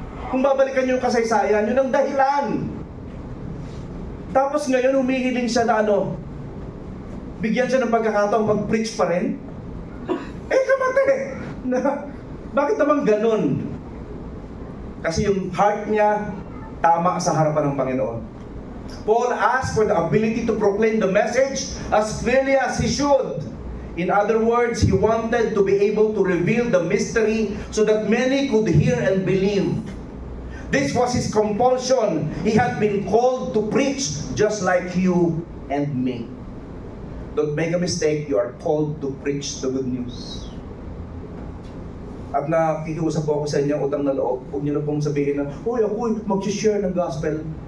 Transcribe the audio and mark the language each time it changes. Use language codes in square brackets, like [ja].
[tl] Kung babalikan niyo yung kasaysayan, yun ang dahilan. Tapos ngayon humihiling siya na bigyan siya ng pagkakataong mag-preach pa rin. Kamate! Bakit naman ganun? Kasi yung heart niya tama sa harapan ng Panginoon. [en] Paul asked for the ability to proclaim the message as clearly as he should. In other words, he wanted to be able to reveal the mystery so that many could hear and believe. This was his compulsion. He had been called to preach just like you and me. Don't make a mistake, you are called to preach the good news. [tl] At nakikiusap po ako sa inyo, utang na loob, huwag niyo na pong sabihin na, ako mag-share ng gospel.